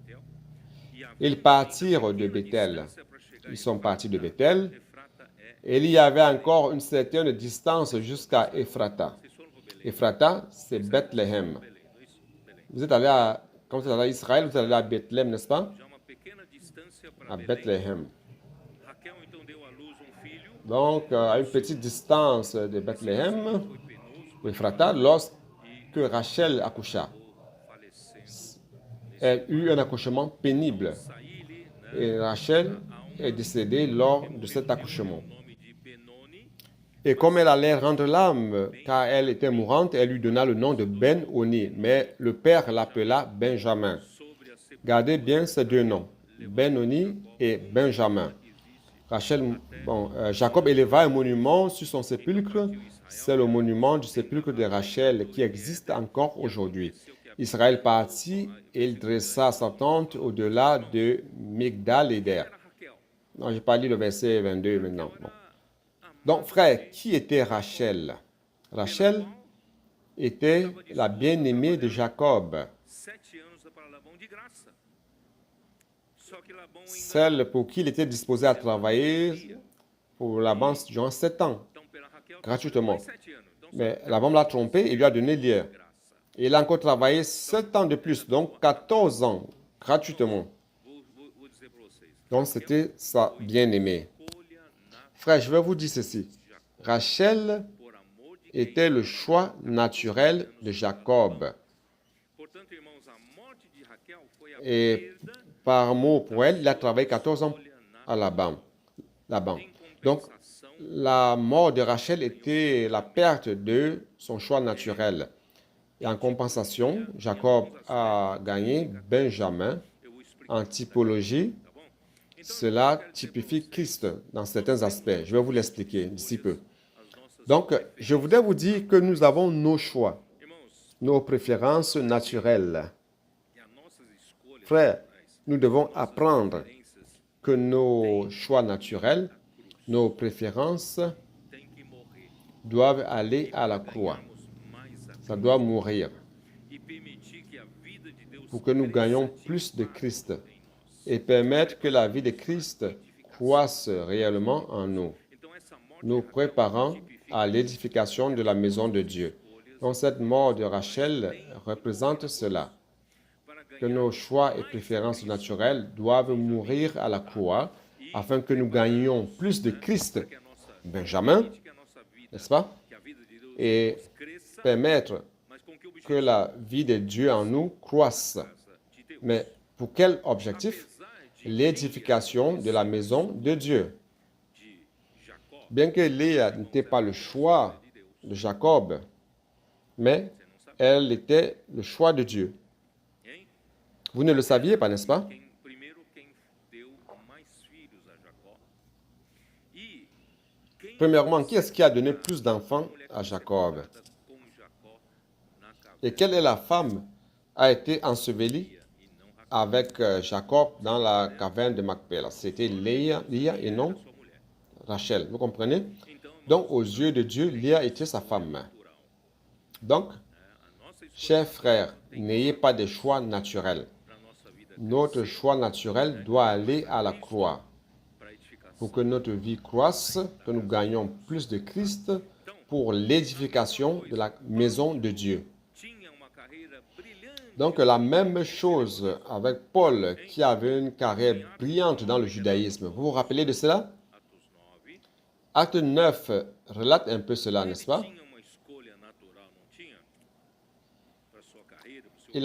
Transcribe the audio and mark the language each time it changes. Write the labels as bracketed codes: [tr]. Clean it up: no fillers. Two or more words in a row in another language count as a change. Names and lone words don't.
[fr] Ils partirent de Bethel. Ils sont partis de Bethel. Et il y avait encore une certaine distance jusqu'à Ephrata. Ephrata, c'est Bethléem. Vous êtes allé à, quand vous êtes allé à Israël, vous êtes allé à Bethléem, n'est-ce pas? [pt] já uma pequena distância para À Belém. [fr] Bethléem. [pt] Raquel então deu à luz filho. [fr] Donc, à une petite distance de Bethléem, [pt] Foi penoso, [fr] au Ephrata, lorsque Rachel accoucha. [pt] falecendo. [fr] Elle eut un accouchement pénible. [pt] Saíle, né, [fr] Et Rachel est décédée lors de cet accouchement. [pt] o nome de Benoni, [fr] Et comme elle allait rendre l'âme, car elle était mourante, elle lui donna le nom de Ben-Oni. Mais le père l'appela Benjamin. [pt] sobre a sepultura. [fr] Gardez bien ces deux noms, Ben-Oni et Benjamin. Jacob éleva un monument sur son sépulcre. C'est le monument du sépulcre de Rachel qui existe encore aujourd'hui. Israël partit et il dressa sa tente au-delà de Migdal-Eder. [pt] Era Raquel. [fr] Non, je n'ai pas lu le verset 22 maintenant. Bon. [pt] A [fr] Donc, frère, qui était Rachel? Rachel était la bien-aimée de Jacob, [pt] 7 anos para Labão de graça. Só que Labão ainda [fr] celle pour qui il était disposé à travailler pour Laban durant 7 ans, [pt] então pela Raquel [fr] gratuitement. [pt] 7 anos. Então [fr] Mais Laban l'a trompé et lui a donné Léa. [pt] graça. [fr] Et il a encore travaillé 7 ans de plus, donc 14 ans, gratuitement. [pt] Vou dizer para vocês. [fr] Donc, c'était sa bien-aimée. [pt] Escolha na [fr] Frère, je vais vous dire ceci. Rachel [pt] por amor de [fr] était le choix naturel de Jacob. [pt] Portanto, irmãos, a morte de Raquel foi a [fr] Et [pt] perda [fr] par amour pour elle, il a travaillé 14 ans à Laban. [pt] em [fr] Donc, [pt] compensação. [fr] la mort de Rachel était la perte de son choix naturel. Et en compensation, Jacob a gagné Benjamin. [pt] Eu vou explicar, [fr] En typologie, [pt] tá bom? Então, [fr] cela typifie Christ dans certains aspects. Je vais vous l'expliquer d'ici peu. [pt] as nossas [fr] Donc, je voudrais vous dire que nous avons nos choix, [pt] irmãos [fr] nos préférences naturelles. [pt] e as nossas escolhas [fr] Frères, [pt] naturais, [fr] nous devons apprendre [pt] preferências [fr] que nos choix naturels, nos préférences [pt] têm que morrer. [fr] doivent aller à la croix. [pt] Ganharmos mais a [fr] Ça doit mourir [pt] e permitir que a vida de Deus [fr] pour que nous gagnions plus de Christ et permettre que la vie de Christ croisse réellement en nous, [pt] Então essa morte [fr] nous préparant à l'édification de la maison de Dieu. Donc cette mort de Rachel représente cela, [pt] para que ganhar nos [fr] choix et préférences naturelles doivent mourir à la croix afin que nous gagnions plus de Christ, [pt] que a nossa Benjamin, que a nossa vida, [fr] n'est-ce pas, [pt] que a vida de Deus [fr] et [pt] cresça, [fr] permettre [pt] mas com que objetivo [fr] que la vie de Dieu en nous croisse. [pt] de Deus? [fr] Mais pour quel objectif? [pt] Apesar de [fr] L'édification de la maison de Dieu. [pt] de Jacó [fr] Bien que Léa n'était pas le choix de Jacob, mais elle était le choix de Dieu. [pt] hein? [fr] Vous ne le saviez pas, n'est-ce pas? [pt] Primeiro quem deu mais filhos a Jacó e quem [fr] Premièrement, qui est-ce qui a donné plus d'enfants à Jacob? [pt] com Jacó na caverna [fr] Et quelle est la femme a été ensevelie [pt] e não Raquel, [fr] avec Jacob dans la caverne de Macpéla? C'était Léa et non [pt] sua mulher. [fr] Rachel. Vous comprenez? [pt] Então, [fr] Donc, aux yeux de Dieu, Léa était sa femme. [pt] natural, [fr] Donc, [pt] a nossa escolha [fr] chers frères, n'ayez pas de choix naturels. [pt] para nossa vida [fr] Notre choix naturel doit aller à la croix [pt] para edificação. [fr] pour que notre vie croisse, que nous gagnions plus de Christ pour l'édification de la maison de Dieu. [pt] Tinha uma carreira brilhante [fr] Donc la même chose avec Paul qui avait une carrière brillante dans le judaïsme. Vous vous rappelez de cela? [pt] Atos 9. [fr] Acte 9 relate un peu cela, n'est-ce pas? [pt] Tinha uma escolha natural, não tinha? Para sua carreira, para o seu